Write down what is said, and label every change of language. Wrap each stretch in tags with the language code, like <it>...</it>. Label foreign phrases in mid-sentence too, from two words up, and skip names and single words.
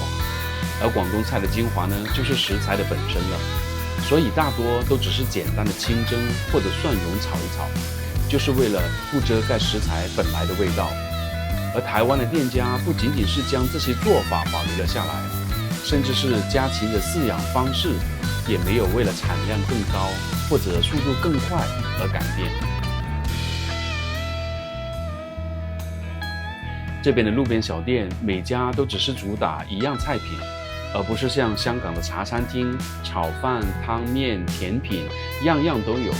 <zh>而廣東菜的精華呢，就是食材的本身了，所以大多都只是簡單的清蒸或者蒜蓉炒一炒，就是為了不遮蓋食材本來的味道。而台灣的店家不僅僅是將這些做法保留了下來，甚至是家禽的飼養方式也沒有為了產量更高或者速度更快而改變。這邊的路邊小店每家都只是主打一樣菜品，而不是像香港的茶餐廳，炒飯、湯麵、甜品樣樣都有。</zh>